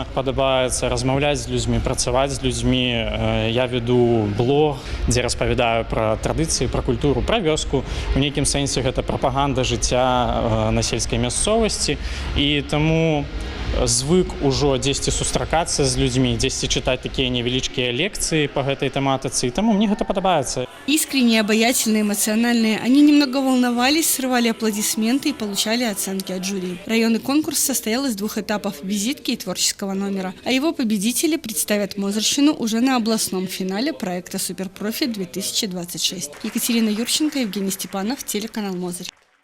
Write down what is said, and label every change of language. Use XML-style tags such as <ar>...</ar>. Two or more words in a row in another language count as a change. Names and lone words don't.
<be>Падабаецца размаўляць з людзьмі, працаваць з людзьмі. Я веду блог, дзе распавядаю пра традыцыі, пра культуру, пра вёску. У нейкім сэнсе гэта прапаганда жыцця на сельскай мясцовасці. І таму звык ужо дзесьці сустракацца з людзьмі, дзесьці чытаць такія невялічкія лекцыі па гэтай тэматыцы, і таму мне гэта падабаецца.</be> <ru>Искренние, обаятельные, эмоциональные, они немного волновались, срывали аплодисменты и получали оценки от жюри. Районный конкурс состоял из 2 этапов – визитки и творческого номера, а его победители представят Мозырщину уже на областном финале проекта «Суперпрофи-2026». Екатерина Юрченко, Евгений Степанов, телеканал Мозырь.</ru>